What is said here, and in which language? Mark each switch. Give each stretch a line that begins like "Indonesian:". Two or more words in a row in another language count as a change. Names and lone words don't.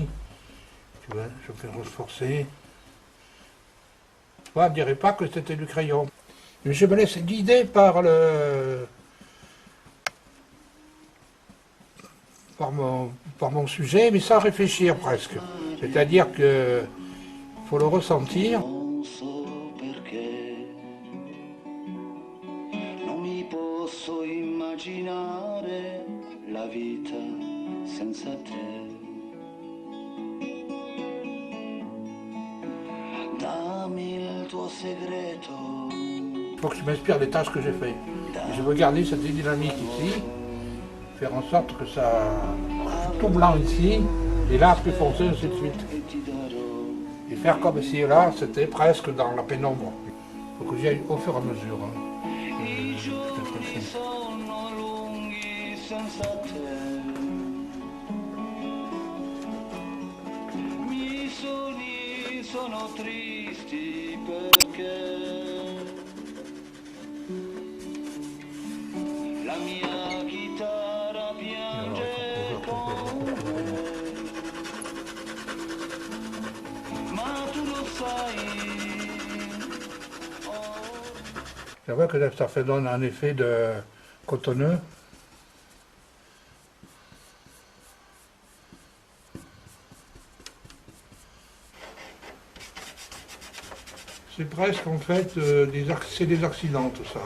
French: Tu vois, je fais renforcer. On ne dirait pas que c'était du crayon. Mais je me laisse guider par mon sujet, mais sans réfléchir presque. C'est-à-dire que faut le ressentir.
Italian: Non so perché non mi posso immaginare la vita senza te. Dammi il tuo segreto.
French: Il faut que je m'inspire des tâches que j'ai fait. Et je veux garder cette dynamique ici, faire en sorte que ça tout blanc ici, et là plus foncé, ainsi de suite.
Italian: Che ti darò.
French: Et faire comme si là, c'était presque dans la pénombre. Il faut que j'y aille au fur et à mesure. Hein.
Italian: I giorni sono lunghi senza te. I miei sogni sono tristi perché la mia chitarra piange con me. Ma tu lo sai.
French: C'est vrai que ça fait donne un effet de cotonneux. C'est presque en fait c'est des accidents tout ça.